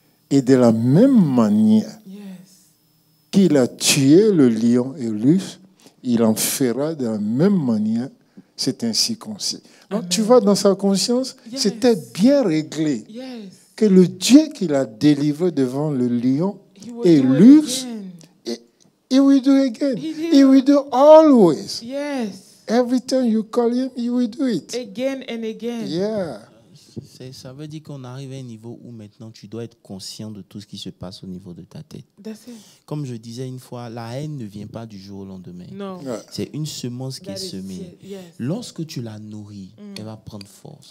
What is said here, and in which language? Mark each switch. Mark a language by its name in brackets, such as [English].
[French] Et de la même manière qu'il a tué le lion et l'ours, il en fera de la même manière cet incirconcis. Donc tu vois, dans sa conscience, c'était bien réglé que le Dieu qui l'a délivré devant le lion et l'ours, [English] he will do again. He will do always. Yes. Every time you call him, he will do it. Again and again. Yeah. [French] Ça veut dire qu'on arrive à un niveau où maintenant tu dois être conscient de tout ce qui se passe au niveau de ta tête. [English] That's it. [French] Comme je disais une fois, la haine ne vient pas du jour au lendemain. [English] No. [French] C'est une semence qui est semée. [English] Yes. [French] Lorsque tu la nourris, elle va prendre force.